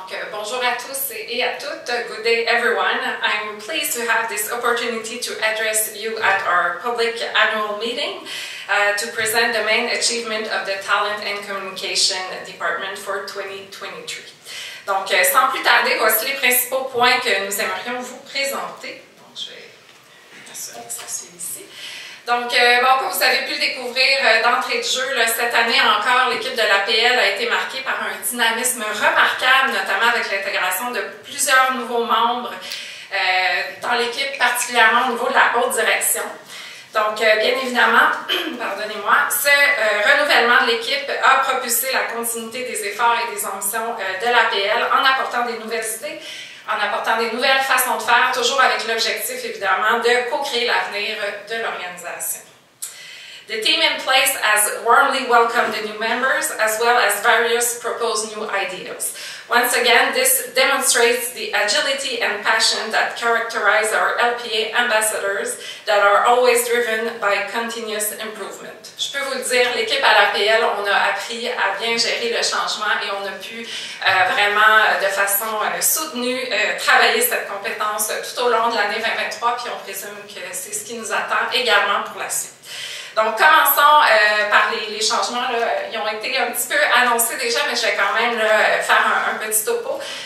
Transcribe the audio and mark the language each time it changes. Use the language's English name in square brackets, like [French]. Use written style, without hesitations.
[French] Bonjour à tous et à toutes. [English] Good day, everyone. I'm pleased to have this opportunity to address you at our public annual meeting to present the main achievement of the Talent and Communication Department for 2023. [French] Donc, sans plus tarder, voici les principaux points que nous aimerions vous présenter. Donc, je vais m'assurer que ça suit ici. Donc, comme vous avez pu le découvrir d'entrée de jeu, là, cette année encore, l'équipe de l'APL a été marquée par un dynamisme remarquable, notamment avec l'intégration de plusieurs nouveaux membres dans l'équipe, particulièrement au niveau de la haute direction. Donc, bien évidemment, pardonnez-moi, ce renouvellement de l'équipe a propulsé la continuité des efforts et des ambitions de l'APL en apportant des nouvelles idées, en apportant des nouvelles façons de faire, toujours avec l'objectif, évidemment, de co-créer l'avenir de l'organisation. [English] The team in place has warmly welcomed the new members, as well as various proposed new ideas. Once again, this demonstrates the agility and passion that characterize our LPA ambassadors that are always driven by continuous improvement. [French] Je peux vous le dire, l'équipe à l'APL, on a appris à bien gérer le changement et on a pu vraiment, de façon soutenue, travailler cette compétence tout au long de l'année 2023, puis on présume que c'est ce qui nous attend également pour la suite. Donc, commençons par les changements. Là, ils ont été un petit peu annoncés déjà, mais je vais quand même là, faire un petit topo.